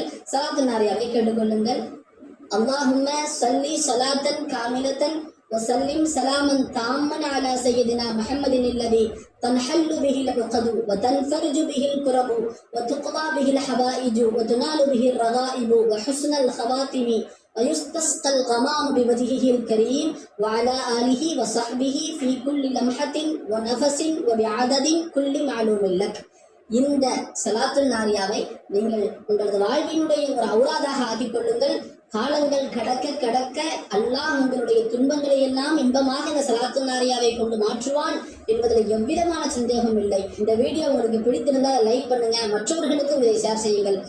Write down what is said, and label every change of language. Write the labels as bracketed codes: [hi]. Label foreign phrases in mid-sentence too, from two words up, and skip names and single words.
[ta] சலாத்துன் நாரியாவை கேட்டுக்கொள்ளுங்கள். [ar] اللهم صل صلاة كاملة وسلم سلاما تاما على سيدنا محمد الذي تنحل به العقد وتنفرج به الكرب وتقضى به الحوائج وتنال به الرغائب وحسن الخواتيم ويستسقى الغمام بوجهه الكريم وعلى آله وصحبه في كل لمحة ونفس وبعدد كل معلوم لك. [ta] இந்த சலாத்துன் நாரியாவை நீங்கள் உங்களது வாழ்வினுடைய ஒரு அவுராதாக ஆக்கிக் கொள்ளுங்கள். காலங்கள் கடக்க அல்லாஹ் உங்களுடைய துன்பங்களை எல்லாம் இன்பமாக இந்த சலாத்துன் நாரியாவை கொண்டு மாற்றுவான் என்பதில் எவ்விதமான சந்தேகம் இல்லை. இந்த வீடியோ உங்களுக்கு பிடித்திருந்தால் லைக் பண்ணுங்க, மற்றவர்களுக்கும் இதை ஷேர் செய்யுங்கள்.